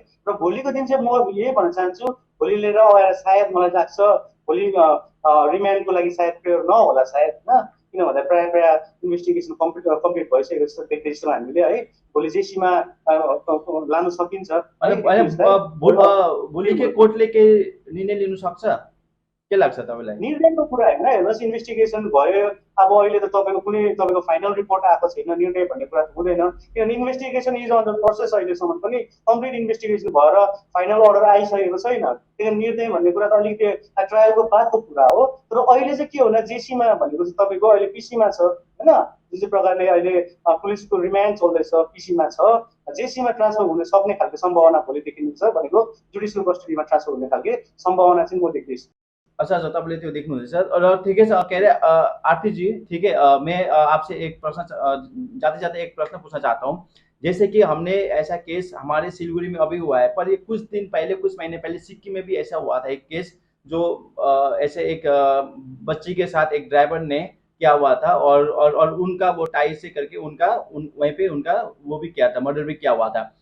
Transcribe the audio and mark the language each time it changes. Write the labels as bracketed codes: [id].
[ne] र भोलिको दिन चाहिँ म यही भन्न चाहन्छु, भोलि लिएर आएर सायद मलाई लाग्छ भोलि रिमान्डको लागि सायद प्रेयर नहोला सायद होइन। किन भन्दा प्रायः इन्भेस्टिगेसन कम्प्लिट भइसकेको जस्तो देख्दैछौँ हामीले है। भोलि जेसीमा लानु सकिन्छ। भोलि के कोर्टले के निर्णय लिनु सक्छ के लाग्छ तपाईँलाई? निर्णयको कुरा होइन, हेर्नुहोस् इन्भेस्टिगेसन भयो। अब अहिले त तपाईँको कुनै तपाईँको फाइनल रिपोर्ट आएको छैन, निर्णय भन्ने कुरा त हुँदैन। किनभने [en] investigation is under process, [ne] अहिलेसम्म पनि कम्प्लिट इन्भेस्टिगेसन भएर फाइनल अर्डर आइसकेको छैन। त्यही निर्णय भन्ने कुरा त अलिकति ट्रायलको बादको कुरा हो। तर अहिले चाहिँ के होला, जेसीमा भनेको चाहिँ तपाईँको अहिले पिसीमा छ होइन। जुन चाहिँ प्रकारले अहिले पुलिसको रिमान्ड चल्दैछ पिसीमा छ, जेसीमा ट्रान्सफर हुन सक्ने खालको सम्भावना भोलि देखिन्छ भनेको जुडिसियल कस्टडीमा ट्रान्सफर हुने खालको सम्भावना चाहिँ म देख्दैछु। अच्छा तपाईँले त्यो देख्नुहुँदैछ र ठिकै छ। [hi] के अरे आरती जी ठीक है, मैं आपसे एक प्रश्न जाते जाते एक प्रश्न पूछना चाहता हूँ। जैसे कि हमने ऐसा केस हमारे सिलगुड़ी में अभी हुआ है, पर ये कुछ दिन पहले कुछ महीने पहले सिक्किम में भी ऐसा हुआ था एक केस, जो ऐसे एक बच्ची के साथ एक ड्राइवर ने किया हुआ था और उनका वो टाई से करके वहीं पे उनका वो भी किया था, मर्डर भी किया हुआ था।